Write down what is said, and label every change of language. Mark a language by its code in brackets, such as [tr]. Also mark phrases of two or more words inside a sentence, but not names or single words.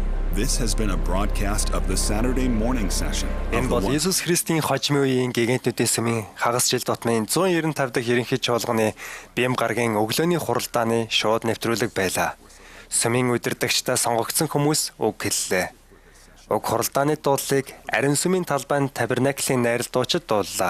[en] This has been a broadcast of the Saturday morning session of [mn] Энэ [en] the [mn] бол Иесус Христийн хожимын үеийн гигантнуудын сүмийн хагас жил тутмын 195 дахь ерөнхий чуулганы Бям гарагийн өглөөний хуралдааны шууд нэвтрүүлэг байлаа. Сүмийн удирдагчдаа сонгогдсон хүмүүс үг хэллээ. Уг хуралдааны дуулыг Ариун сүмийн талбайд Табернаклийн найрал дуучид дууллаа.